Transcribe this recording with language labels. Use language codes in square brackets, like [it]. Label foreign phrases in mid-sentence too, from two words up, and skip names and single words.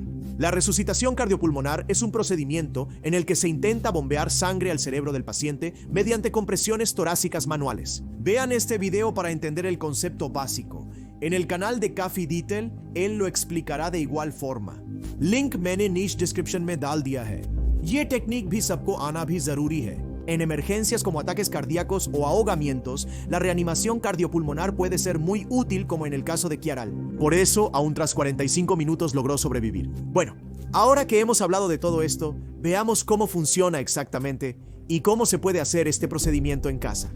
[es] La resucitación cardiopulmonar es un procedimiento en el que se intenta bombear sangre al cerebro del paciente mediante compresiones torácicas manuales. Vean este video para entender el concepto básico. En el canal de Kafi Detail, él lo explicará de igual forma. [hi] Link मैंने niche description में डाल दिया है. ये टेक्निक भी सबको आना भी जरूरी है. [es] En emergencias como ataques cardíacos o ahogamientos, la reanimación cardiopulmonar puede ser muy útil, como en el caso de Chiaral. Por eso, aún tras 45 minutos logró sobrevivir. Bueno, ahora que hemos hablado de todo esto, veamos cómo funciona exactamente y cómo se puede hacer este procedimiento en casa.